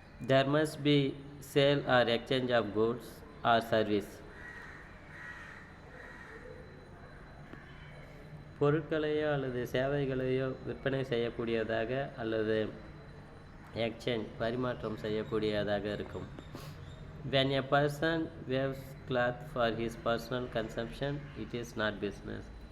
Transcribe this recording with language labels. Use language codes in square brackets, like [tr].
[en] There must be sale or exchange of goods or service. [ta] பொருட்களையோ அல்லது சேவைகளையோ விற்பனை செய்யக்கூடியதாக அல்லது எக்ஸ்சேஞ்ச் பரிமாற்றம் செய்யக்கூடியதாக இருக்கும். [en] When a person weaves cloth for his personal consumption, it is not business.